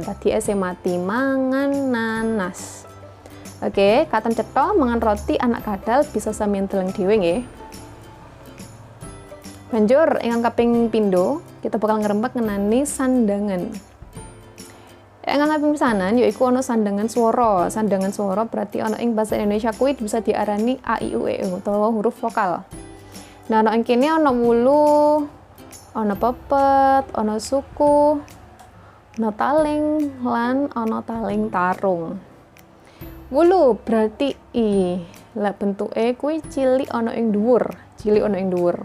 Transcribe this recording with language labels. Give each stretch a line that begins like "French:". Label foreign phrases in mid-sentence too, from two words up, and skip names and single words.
Javanese: Dadi ese mati mangan nanas. Oke, katon cetha mangan roti anak kadal bisa sampeyan deleng dhewe nggih. Banjur ingkang kaping pindho, kita bakal ngrembak ngenani sandangan. Ingkang kaping pisanan yaiku ana sandangan swara. Sandangan swara berarti ana ing basa Indonesia kuwi bisa diarani a i u e utawa
Indonesian: huruf vokal.
Javanese: Nah, ana ing kene ana 8 ana pepet, ana suku, ana taling lan ana taling tarung. Wulu berarti I. Lah bentuke kuwi cilik ana ing dhuwur, cilik ana ing dhuwur.